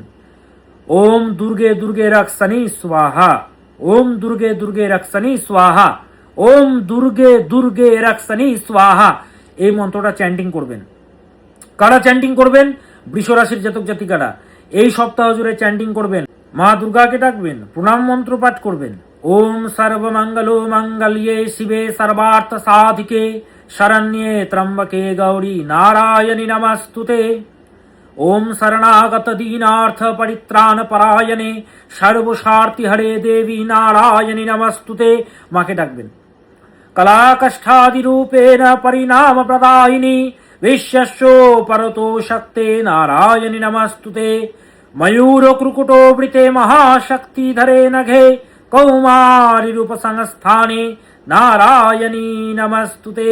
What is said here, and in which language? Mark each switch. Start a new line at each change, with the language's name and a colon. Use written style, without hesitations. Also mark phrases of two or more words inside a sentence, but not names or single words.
Sanskrit: ওম দুর্গে দুর্গে রাক্ষসানি স্বাহা, ওম দুর্গে দুর্গে রাক্ষসানি স্বাহা, ওম দুর্গে দুর্গে রাক্ষসানি স্বাহা,
Bangla: এই মন্ত্রটা চ্যান্টিং করবেন। কারা চ্যান্টিং করবেন? বৃষ রাশির জাতক জাতিকারা এই সপ্তাহ জুড়ে চ্যান্টিং করবেন, মা দুর্গাকে ডাকবেন, প্রণাম মন্ত্র পাঠ করবেন।
Sanskrit: ওম সর্বমঙ্গলো মঙ্গল্যে শিবে সর্বার্থ সাধিকে শরণ্যে ত্র্যম্বকে গৌরী নারায়ণী নমস্তুতে। ওম শরণাগত দীনার্থ পরিত্রাণ পরায়ণে সর্বস্বার্থী হরে দেবী নারায়ণী নমস্তুতে।
Bangla: মাকে ডাকবেন।
Sanskrit: কলাকষ্ঠাদি রূপেণ পরিণাম প্রদায়িনী বিশ্বস্য পরতো শক্তে নারায়ণী নমস্তুতে। ময়ূর ক্রুকুটো বৃতে মহাশক্তি ধরে নঘে কৌমারী রূপ সংস্থানে নারায়ণী নমস্তুতে।